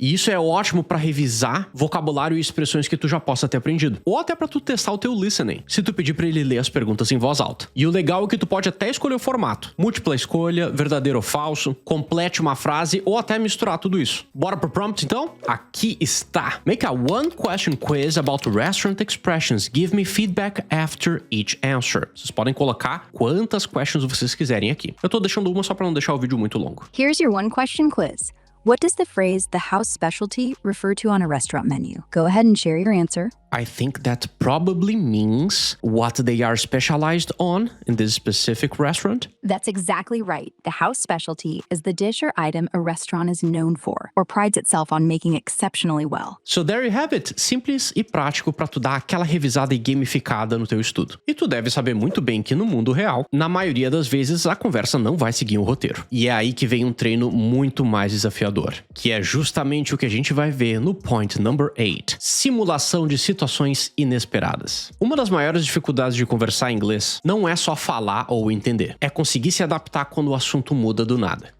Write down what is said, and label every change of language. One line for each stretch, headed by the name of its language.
Portuguese: E isso é ótimo para revisar vocabulário e expressões que tu já possa ter aprendido, ou até para tu testar o teu listening, se tu pedir para ele ler as perguntas em voz alta. E o legal é que tu pode até escolher o formato: múltipla escolha, verdadeiro ou falso, complete uma frase ou até misturar tudo isso. Bora pro prompt então? Aqui está.
English: Make a one question quiz about restaurant expressions. Give me feedback after each answer.
Portuguese: Vocês podem colocar quantas questions vocês quiserem aqui. Eu tô deixando uma só para não deixar o vídeo muito longo.
English: Here's your one question quiz. What does the phrase "the house specialty" refer to on a restaurant menu? Go ahead and share your answer. I think that probably means what they are specialized on in this specific restaurant. That's exactly right. The house specialty is the dish or item a restaurant is known for or prides itself on making exceptionally well. So there you have it.
Portuguese: Simples e prático para tu dar aquela revisada e gamificada no teu estudo. E tu deve saber muito bem que no mundo real, na maioria das vezes, a conversa não vai seguir um roteiro. E é aí que vem um treino muito mais desafiador, que é justamente o que a gente vai ver no
English: point number 8.
Portuguese: Simulação de situações inesperadas. Uma das maiores dificuldades de conversar em inglês não é só falar ou entender, é conseguir se adaptar quando o assunto muda do nada.